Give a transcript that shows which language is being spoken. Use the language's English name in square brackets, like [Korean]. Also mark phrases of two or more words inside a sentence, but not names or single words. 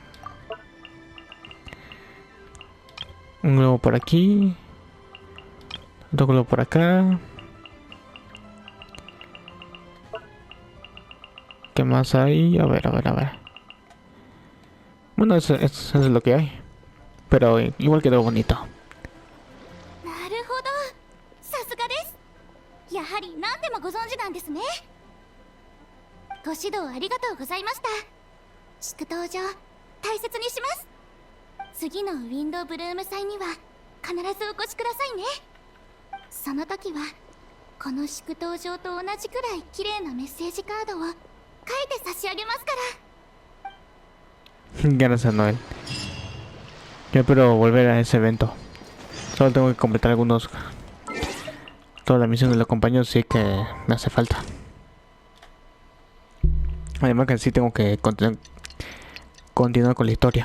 [Spanish] Un globo por aquí. Otro globo por acá. ¿Qué más hay? A ver, a ver, a ver. Bueno, eso es lo que hay. Pero igual quedó bonito. [Japanese] なるほど、さすがです。やはり何でもご存知なんですね。ご指導ありがとうございました。祝祷状大切にします。次のウィンドブルーム祭には必ずお越しくださいね。その時はこの祝祷状と同じくらい綺麗なメッセージカードを書いて差し上げますから。 [Spanish] Gracias, Noel. Yo espero volver a ese evento. Solo tengo que completar todas las misiones de los compañeros, sí que me hace falta. Además que sí tengo que continuar con la historia.